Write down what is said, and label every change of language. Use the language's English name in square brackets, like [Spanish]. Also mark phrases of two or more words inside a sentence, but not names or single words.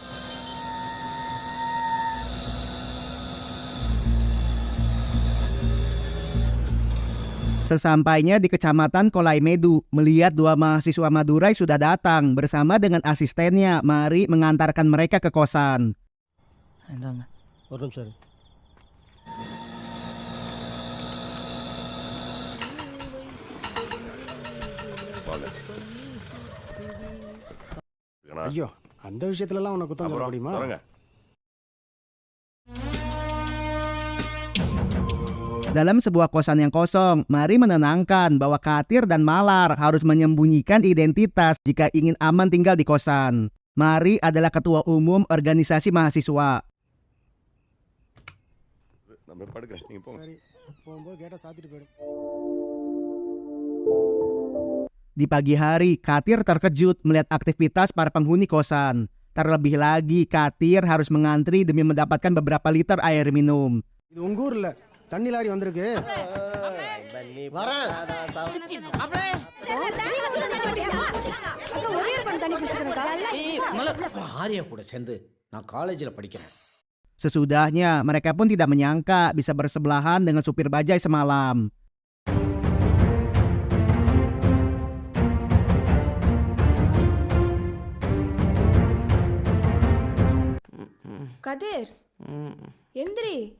[Indonesian] Sesampainya di kecamatan Kolaimedu, melihat dua mahasiswa Madurai sudah datang bersama dengan asistennya, Mari mengantarkan mereka ke kosan. [Tamil] ஐயோ அந்த விஷயத்துலலாம் உனக்கு குத்தம் சொல்ல முடியுமா? [Indonesian] Dalam sebuah kosan yang kosong, Mari menenangkan bahwa Katir dan Malar harus menyembunyikan identitas jika ingin aman tinggal di kosan. Mari adalah ketua umum organisasi mahasiswa. Di pagi hari, Katir terkejut melihat aktivitas para penghuni kosan. Terlebih lagi, Katir harus mengantri demi mendapatkan beberapa liter air minum. [Tamil] இது உங்க ஊர்ல தண்ணி லாரி வந்திருக்கு. ஆரியா கூட சேர்ந்து நான் காலேஜில் படிக்கிறேன். [Indonesian] Sesudahnya, mereka pun tidak menyangka bisa bersebelahan dengan supir bajai semalam. Kadir, Hendri.